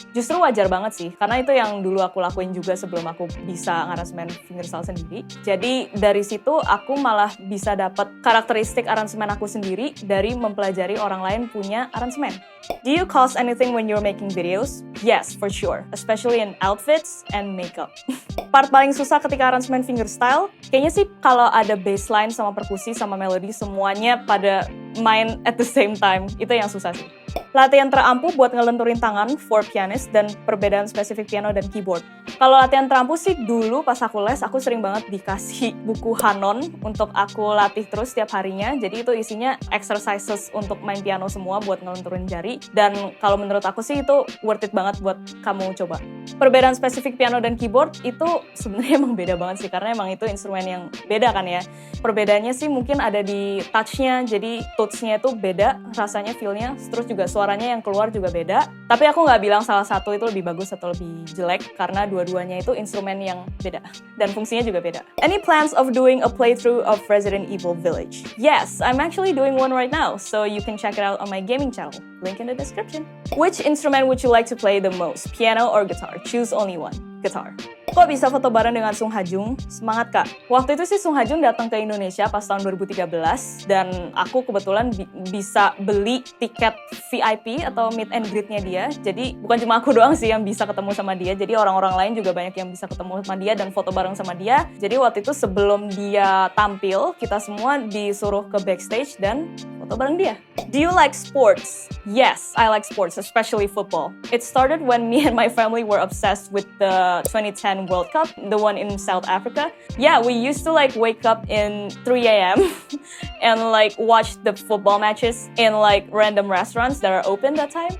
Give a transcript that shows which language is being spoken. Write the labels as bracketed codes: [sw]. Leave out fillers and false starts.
[id] Justru wajar banget sih, karena itu yang dulu aku lakuin juga sebelum aku bisa ngaransemen fingerstyle sendiri. Jadi dari situ aku malah bisa dapat karakteristik aransemen aku sendiri dari mempelajari orang lain punya aransemen. [en] Do you cause anything when you're making videos? Yes, for sure, especially in outfits and makeup. [id] Part paling susah ketika aransemen fingerstyle, kayaknya sih kalau ada bassline sama perkusi sama melodi semuanya pada main [en] at the same time, [id] itu yang susah sih. Latihan terampuh buat ngelenturin tangan [en] for pianist [id] dan perbedaan spesifik piano dan keyboard. Kalau latihan terampuh sih dulu pas aku les, aku sering banget dikasih buku Hanon untuk aku latih terus setiap harinya. Jadi itu isinya exercises untuk main piano semua buat ngelenturin jari. Dan kalau menurut aku sih itu worth it banget buat kamu coba. Perbedaan spesifik piano dan keyboard itu sebenarnya emang beda banget sih, karena emang itu instrumen yang beda kan ya. Perbedaannya sih mungkin ada di touch-nya, jadi touch-nya itu beda, rasanya, feel-nya, terus juga suaranya yang keluar juga beda. Tapi aku nggak bilang salah satu itu lebih bagus atau lebih jelek, karena dua-duanya itu instrumen yang beda, dan fungsinya juga beda. [en] Any plans of doing a playthrough of Resident Evil Village? Yes, I'm actually doing one right now, so you can check it out on my gaming channel. Link in the description. Which instrument would you like to play the most? Piano or guitar? Choose only one. Guitar. [id] Kok bisa foto bareng dengan Sung Ha Jung? Semangat kak. Waktu itu sih Sung Ha Jung datang ke Indonesia pas tahun 2013 dan aku kebetulan bisa beli tiket VIP atau meet and greet-nya dia. Jadi bukan cuma aku doang sih yang bisa ketemu sama dia. Jadi orang-orang lain juga banyak yang bisa ketemu sama dia dan foto bareng sama dia. Jadi waktu itu sebelum dia tampil, kita semua disuruh ke backstage dan foto bareng dia. [en] Do you like sports? Yes, I like sports, especially football. It started when me and my family were obsessed with the 2010 World Cup, the one in South Africa. Yeah, we used to like wake up in 3 a.m. and like watch the football matches in like random restaurants that are open that time.